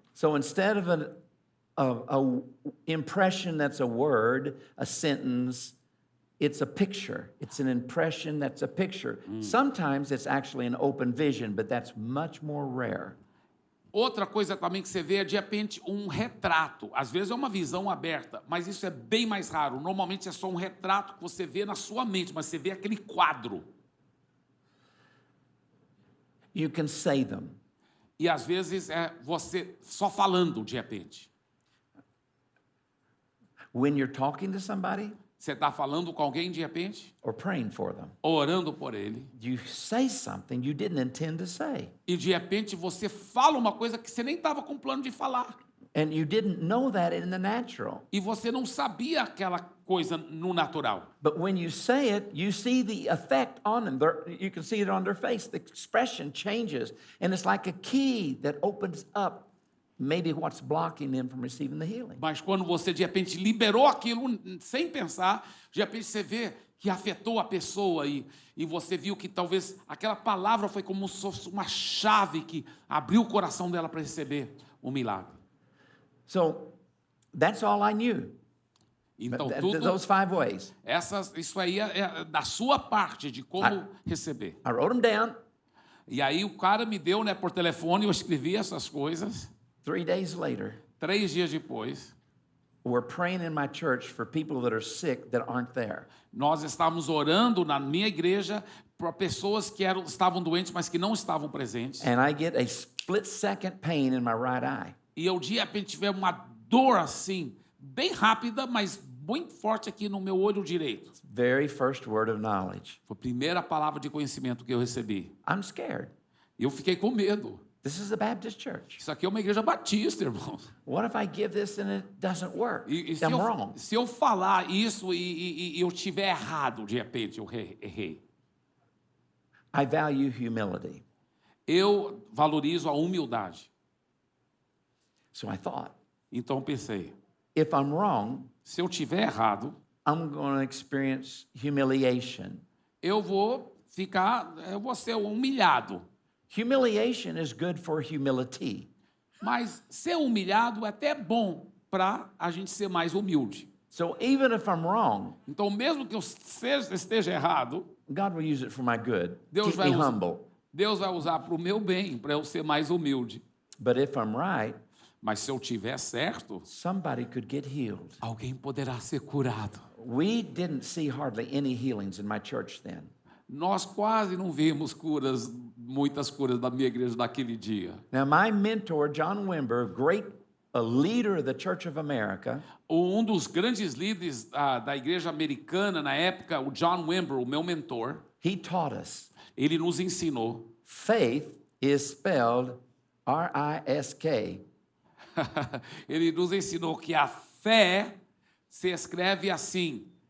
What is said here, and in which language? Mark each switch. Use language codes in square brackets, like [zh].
[en] So instead of a impression that's a word, a sentence, it's a picture. It's an impression that's a picture. Sometimes it's actually an open vision, but that's much more rare. [pt] Outra coisa também que você vê é, de repente, um retrato. Às vezes é uma visão aberta, mas isso é bem mais raro. Normalmente é só um retrato que você vê na sua mente, mas você vê aquele quadro. [en] You can say them. [pt] E às vezes é você só falando, de repente. [en] When you're talking to somebody [pt] Você está falando com alguém, de repente, [en] or praying for them, [pt] orando por ele, [en] you say something you didn't intend to say. [pt] e de repente você fala uma coisa que você nem estava com plano de falar. [en] And you didn't know that in the natural. [pt] E você não sabia aquela coisa no natural. [en] But when you say it, you see the effect on them. You can see it on their face. The expression changes. And it's like a key that opens up maybe what's blocking them from receiving the healing. [pt] Mas quando você, de repente, liberou aquilo sem pensar, de repente você vê que afetou a pessoa e você viu que talvez aquela palavra foi como se fosse uma chave que abriu o coração dela para receber o milagre. [en] So that's all I knew. [pt] Então, [en] Those 5 ways. [pt] isso aí é da sua parte de como receber. [en] I wrote them down. [pt] E aí o cara me deu, por telefone, eu escrevi essas coisas. [en] 3 days later, [pt] 3 dias depois, [en] we're praying in my church for people that are sick that aren't there. [pt] nós estávamos orando na minha igreja para pessoas que estavam doentes, mas que não estavam presentes. [en] And I get a split-second pain in my right eye. [pt] E eu, de repente, tive uma dor assim, bem rápida, mas muito forte aqui no meu olho direito. [en] Very first word of knowledge. [pt] Foi a primeira palavra de conhecimento que eu recebi. [en] I'm scared. [pt] E eu fiquei com medo. [en] This is a Baptist church. [pt] Isso aqui é uma igreja batista, irmãos. [en] What if I give this and it doesn't work? [pt] E [en] I'm wrong. [pt] se eu falar isso e eu estiver errado, de repente, eu errei. [en] I value humility. [pt] Eu valorizo a humildade. [en] So I thought, [pt] Então eu pensei, [en] if I'm wrong, [pt] se eu estiver errado, [en] I'm going to experience humiliation. [pt] eu vou ser humilhado. [en] Humiliation is good for humility. [pt] Mas ser humilhado é até bom para a gente ser mais humilde. [en] So even if I'm wrong, [pt] Então, mesmo que eu esteja errado, [en] God will use it for my good. [pt] Deus [en] Keep [pt] vai me usar. [en] humble. [pt] Deus vai usar para o meu bem, para eu ser mais humilde. [en] But if I'm right, [pt] Mas se eu tiver certo, [en] somebody could get healed. [pt] alguém poderá ser curado. [en] We didn't see hardly any healings in my church then. [pt] Nós quase não vimos muitas curas da minha igreja naquele dia. [en] Now, my mentor, John Wimber, a leader of the Church of America, [pt] Um dos grandes líderes da igreja americana na época, o John Wimber, o meu mentor, [en] he taught us [pt] ele nos ensinou. [en] faith is spelled R-I-S-K. [pt] Ele nos ensinou que a fé se escreve assim,